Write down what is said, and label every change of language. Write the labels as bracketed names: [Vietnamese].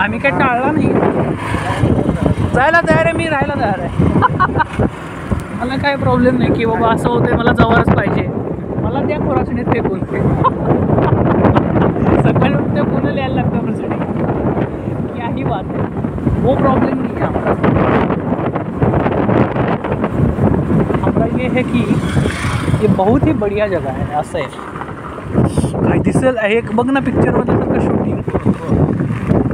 [Marathi] आम्ही काही टाळला नाही. जायला तयार आहे मी राहायला तयार आहे. मला काही प्रॉब्लेम नाही की बाबा असं होतं मला जवळच पाहिजे. मला त्या खोरासणीत फेकून सकाळी उठते पुन्हा लिहायला लागतं प्रचंड. [Hindi] याही बात है वो प्रॉब्लम नहीं है हमारा ये है कि ये बहुत ही बढ़िया जगह है. [Marathi] असं आहे काय दिसेल एक बघ ना पिक्चरमध्ये सारखं शूटिंग.